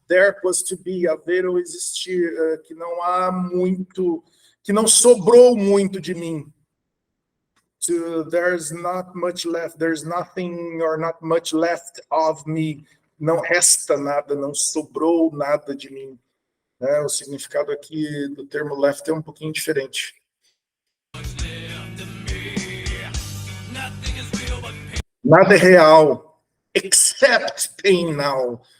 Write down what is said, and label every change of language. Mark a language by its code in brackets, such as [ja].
[en] There was to be, [pt] haver ou existir, que não há muito, que não sobrou muito de mim. [en] There's not much left, there's nothing or not much left of me. [pt] Não resta nada, não sobrou nada de mim. O significado aqui do termo left é um pouquinho diferente. Nada é real, [en] except pain now.